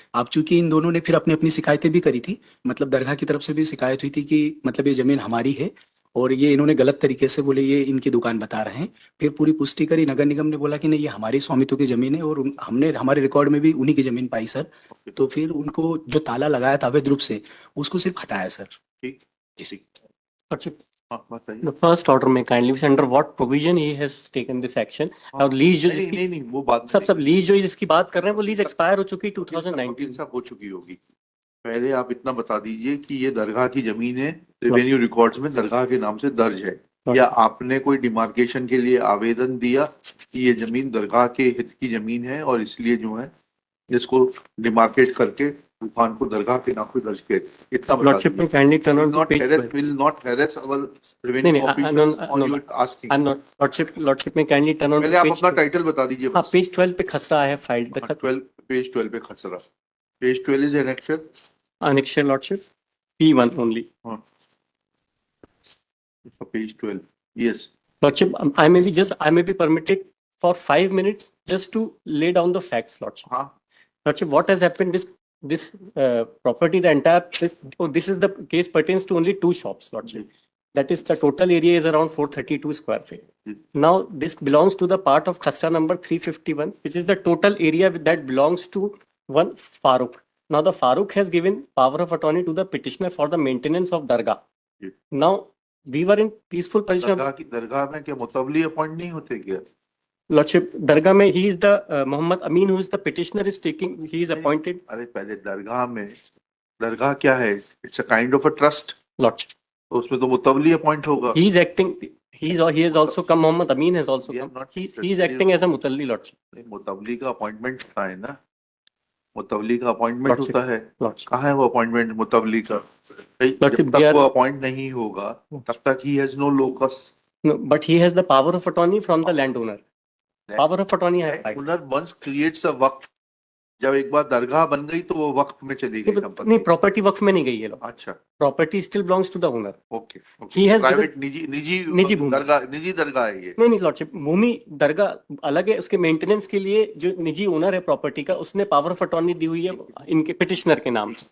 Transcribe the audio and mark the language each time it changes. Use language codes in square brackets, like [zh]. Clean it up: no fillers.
[hi] आप चूंकि इन दोनों ने फिर अपनी अपनी शिकायतें भी करी थी, मतलब दरगाह की तरफ से भी शिकायत हुई थी कि मतलब ये जमीन हमारी है और ये इन्होंने गलत तरीके से बोले ये इनकी दुकान बता रहे हैं। फिर पूरी पुष्टि करी, नगर निगम ने बोला कि नहीं ये हमारी स्वामित्व की जमीन है, और हमने हमारे रिकॉर्ड में भी उन्हीं की जमीन पाई सर। तो फिर उनको जो ताला लगाया था अवैध रूप से, उसको सिर्फ हटाया सर। ठीक जी। [en] अच्छा, the first order में kindly under what provision he has taken this action? [hi] और लीज जो नहीं वो बात सब लीज जो जिसकी बात कर रहे हैं वो लीज एक्सपायर हो चुकी 2019 सब हो चुकी होगी। पहले आप इतना बता दीजिए कि ये दरगाह की जमीन है, रेवेन्यू रिकॉर्ड्स में दरगाह के नाम से दर्ज है, या आपने कोई डिमार्केशन के लिए आवेदन दिया कि ये जमीन दरगाह के हित की जमीन है और इसलिए जो है इसको डिमार्केट करके दुकान को दरगाह के नाम पे दर्ज किया? इतना [en] Lordship may kindly turn on will not harass our revenue officials on your asking. I'm not lordship may kindly turn on. [hi] पहले आप अपना टाइटल बता दीजिए। हाँ, पेज 12 पे खसरा है फाइल। पेज 12 पे खसरा, page 12 is [en] annexure lordship P1 only. Page 12, yes. Lordship, I may be permitted for 5 minutes just to lay down the facts, Lordship. Lordship, what has happened? This property, the entire this is the case pertains to only 2 shops, Lordship. That is, the total area is around 432 square feet. Now, this belongs to the part of Khasra number 351, which is the total area that belongs to one Farooq. Now, the Farooq has given power of attorney to the petitioner for the maintenance of Dargah. Now, we were in peaceful position. [hi] दरगाह में क्या मुतवली appoint नहीं होते क्या? [en] Lordship, दरगाह में he is the Muhammad Amin, who is the petitioner, is taking, he is appointed. [hi] अरे पहले दरगाह में, दरगाह क्या है? [en] It's a kind of a trust. Lordship, [hi] तो उसमें तो मुतवली अपॉइंट होगा। [en] he is acting, he has also come, Muhammad Amin has also come. He is acting as a mutalli, Lordship. [hi] मुतवली का अपॉइंटमेंट होता है ना, मुतवली का अपॉइंटमेंट होता है। कहाँ है वो अपॉइंटमेंट मुतवली का? जब तक वो अपॉइंट नहीं होगा तब तक [en] he has no locus. No, but he has the power of attorney from the landowner. Power of attorney है। Landowner once creates a [hi] वक्फ, जब एक बार दरगाह बन गई तो वो वक्फ में चली गई संपत्ति। नहीं, प्रॉपर्टी वक्फ में नहीं गई है। अच्छा, [en] Property still belongs to the owner. Okay, he has [hi] private निजी दरगाह है ये। नहीं लॉर्डशिप, भूमि दरगाह अलग है, उसके मेंटेनेंस के लिए जो निजी ओनर है प्रॉपर्टी का, उसने पावर ऑफ अटॉर्नी दी हुई है इनके पिटिशनर के नाम।